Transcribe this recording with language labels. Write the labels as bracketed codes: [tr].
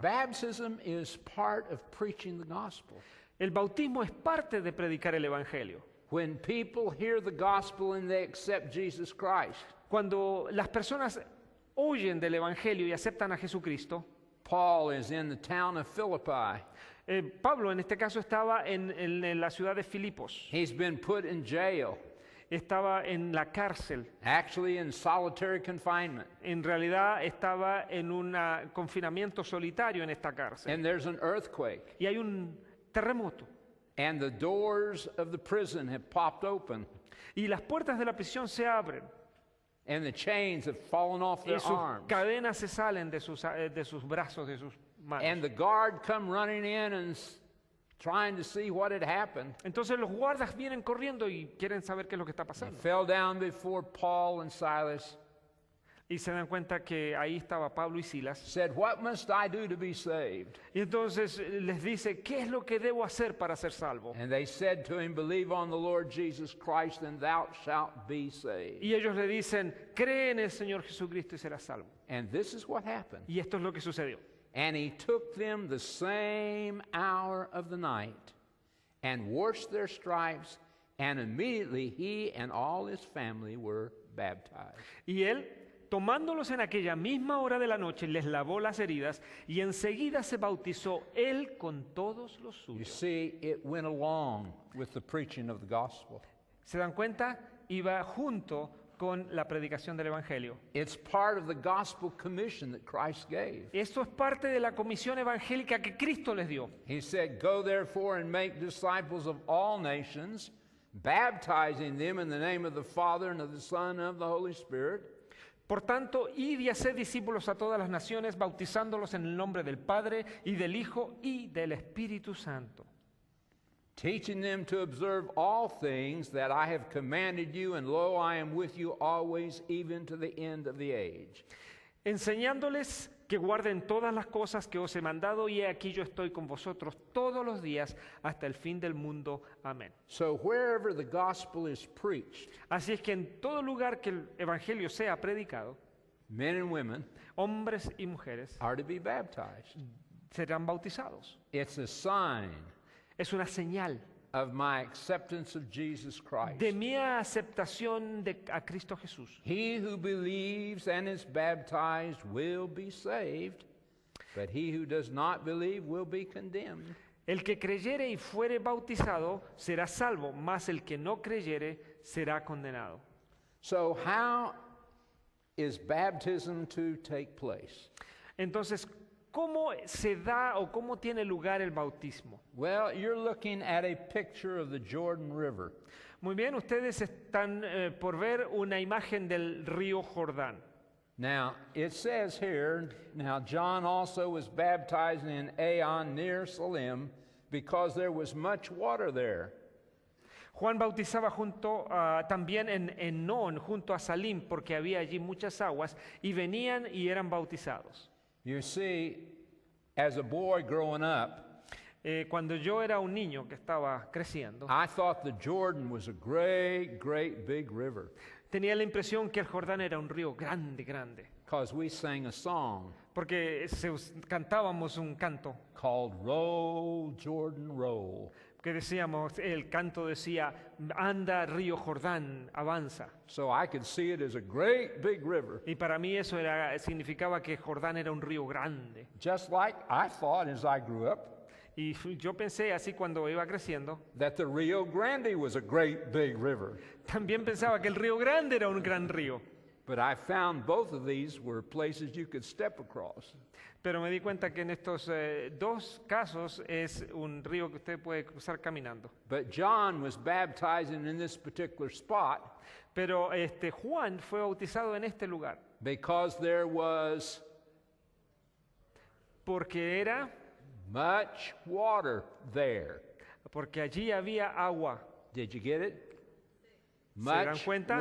[en] Baptism is part of preaching the gospel. [es] El bautismo es parte de predicar el Evangelio. [en] When people hear the gospel and they accept Jesus Christ, [es] Cuando las personas oyen del Evangelio y aceptan a Jesucristo, [en] Paul is in the town of Philippi. [es] Pablo en este caso estaba en la ciudad de Filipos, [en] He's been put in jail, [es] estaba en la cárcel, [en] actually in solitary confinement. [es] en realidad estaba en un confinamiento solitario en esta cárcel. [en] And there's an earthquake. [es] Y hay un terremoto [en] And the doors of the prison have popped open. [es] y las puertas de la prisión se abren [en] And the chains have fallen off [es] y [en] their [es] sus [en] arms. [es] cadenas se salen de sus brazos, de sus manos. [en] And the guard come running in and trying to see what had happened. [es] Entonces los guardas vienen corriendo y quieren saber qué es lo que está [en] They [es] pasando. [en] fell down before Paul and Silas, [es] Y se dan cuenta que ahí estaba Pablo y Silas. [en] said, "What must I do to be saved?" [es] Y entonces les dice, ¿qué es lo que debo hacer para ser salvo? [en] And they said to him, "Believe on the Lord Jesus Christ, and thou shalt be saved." [es] Y ellos le dicen, cree en el Señor Jesucristo y serás salvo. [en] And this is what happened. [es] Y esto es lo que sucedió. [en] And he took them the same hour of the night and washed their stripes, and immediately he and all his family were baptized. [es] Y él, tomándolos en aquella misma hora de la noche, les lavó las heridas y enseguida se bautizó él con todos los [en] You [es] suyos. [en] see, it went along with the preaching of the gospel. [es] ¿Se dan cuenta? Iba junto con la predicación del Evangelio. [en] It's part of the gospel commission that Christ gave. [es] Esto es parte de la comisión evangélica que Cristo les dio. [en] He said, "Go therefore and make disciples of all nations, baptizing them in the name of the Father and of the Son and of the Holy Spirit, [es] Por tanto, id y haced discípulos a todas las naciones, bautizándolos en el nombre del Padre y del Hijo y del Espíritu Santo, [en] teaching them to observe all things that I have commanded you, and lo, I am with you always, even to the end of the age." [es] enseñándoles que guarden todas las cosas que os he mandado, y he aquí yo estoy con vosotros todos los días hasta el fin del mundo. Amén. [en] So wherever the gospel is preached, [es] Así es que en todo lugar que el Evangelio sea predicado, [en] men and women [es] hombres y mujeres [en] are to be baptized. [es] serán bautizados. [en] It's a sign [es] Es una señal [en] of my acceptance of Jesus Christ. [es] de mi aceptación a Cristo Jesús. [en] He who believes and is baptized will be saved, but he who does not believe will be condemned. [es] El que creyere y fuere bautizado será salvo, mas el que no creyere será condenado. [en] So how is baptism to take place? [es] Entonces, ¿cómo se da o cómo tiene lugar el bautismo? [en] Well, you're looking at a picture of the Jordan River. [es] Muy bien, ustedes están por ver una imagen del río Jordán. [en] Now, it says here, now John also was baptizing in Aenon near Salim because there was much water there. [es] Juan bautizaba también en Enón, junto a Salim, porque había allí muchas aguas, y venían y eran bautizados. [en] You see, as a boy growing up, [es] Cuando yo era un niño que estaba creciendo, [en] I thought the Jordan was a great, great big river [es] tenía la impresión que el Jordán era un río grande, grande, [en] because we sang a song [es] porque cantábamos un canto [en] called Roll, Jordan, Roll. [es] que decíamos, el canto decía, anda río Jordán, avanza. [en] So I could see it as a great big river, [es] Y para mí eso significaba que Jordán era un río grande. [en] just like I thought as I grew up [es] Y yo pensé así cuando iba creciendo, [en] that the Rio Grande was a great big river. [es] también pensaba que el río Grande era un gran río. [en] But I found both of these were places you could step across. [es] Pero me di cuenta que en estos dos casos es un río que usted puede cruzar caminando. [en] But John was baptizing in this particular spot [es] Pero Juan fue bautizado en este lugar [en] because there was [es] porque [en] much water there. [es] allí había agua. [en] Did you get it? [es] dan [en] Much [es] cuenta?